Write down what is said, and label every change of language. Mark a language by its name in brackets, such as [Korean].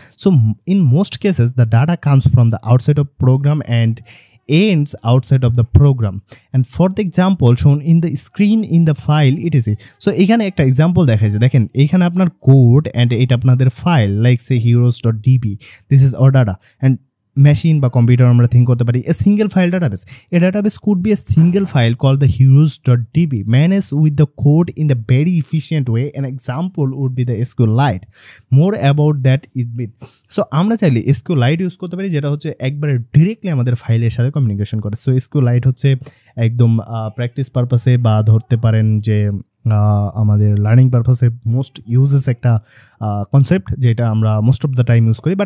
[English] So in most cases the data comes from the outside of program and ends outside of the program, and for the example shown in the screen in the file etc. [Bangla] So এখানে একটা example দেখাইছে, দেখেন এইখানে আপনার code end এটা আপনাদের file like say heroes.db, [English] this is our data, and [Bangla] machine বা computer আমরা থিঙ্ক করতে পারি a single file database. [English] A database could be a single file called the heroes.db managed with the code in the very efficient way. An example would be the SQLite. More about that is bit. [Bangla] So আমরা চাইলে SQLite use করতে পারি, যেটা হচ্ছে একবারে directly আমাদের ফাইলের সাথে কমিউনিকেশন করে। সো SQLite হচ্ছে একদম প্র্যাকটিস পারপাসে বা ধরতে পারেন যে আমাদের লার্নিং পারপাসে মোস্ট ইউজেস একটা কনসেপ্ট, যেটা আমরা most of the time use করি।